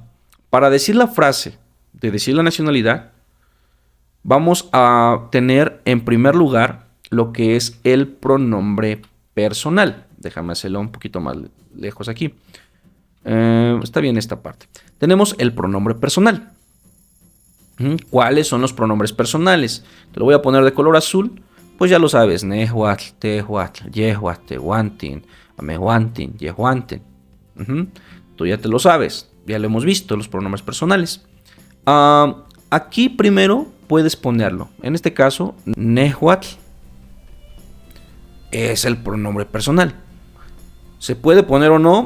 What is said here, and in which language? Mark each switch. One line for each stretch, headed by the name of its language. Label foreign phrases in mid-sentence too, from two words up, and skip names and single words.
Spanish: Para decir la frase de decir la nacionalidad, vamos a tener en primer lugar lo que es el pronombre personal. Déjame hacerlo un poquito más lejos aquí. Está bien esta parte. Tenemos el pronombre personal. ¿Cuáles son los pronombres personales? Te lo voy a poner de color azul. Pues ya lo sabes.
Nahuatl languages: Nehuatl, tehuatl, yehuatl, tehuantin, amehuantin, yehuantin.
Spanish: Tú ya te lo sabes. Ya lo hemos visto, los pronombres personales. Aquí primero puedes ponerlo. En este caso, nehuatl es el pronombre personal. Se puede poner o no.